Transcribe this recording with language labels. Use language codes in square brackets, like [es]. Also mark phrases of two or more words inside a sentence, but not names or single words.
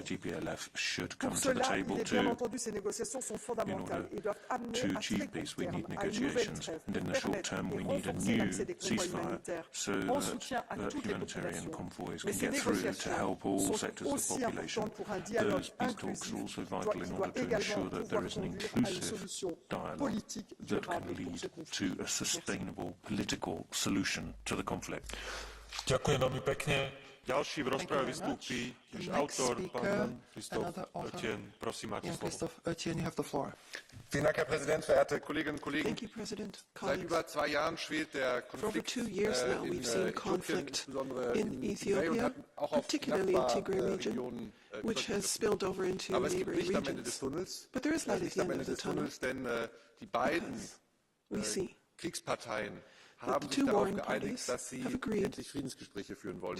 [fr] Pour cela, il est bien entendu, ces négociations sont fondamentales et doivent amener à très court terme à une nouvelle trêve, permettre et renforcer l'accès des convois humanitaires en soutien à toutes les populations. Mais ces négociations sont aussi importantes pour un dialogue inclusif qui doit également pouvoir conduire à une solution politique durable pour ce conflit. [sk] Ďakujem veľmi pekne. Ďalší v rozprave vystúpi tiež autor, pán Christophe Etienne. Prosím, máte slovo. [de] Vielen Dank, Herr Präsident, verehrte Kolleginnen und Kollegen. Seit über 2 Jahren schwelt der Konflikt in Äthiopien, insbesondere in Tigray und hat auch auf Nachbarregionen übergriffen. Aber es gibt Licht am Ende des Tunnels. Licht am Ende des Tunnels, denn die beiden Kriegsparteien haben sich darauf geeinigt, dass sie endlich Friedensgespräche führen wollen.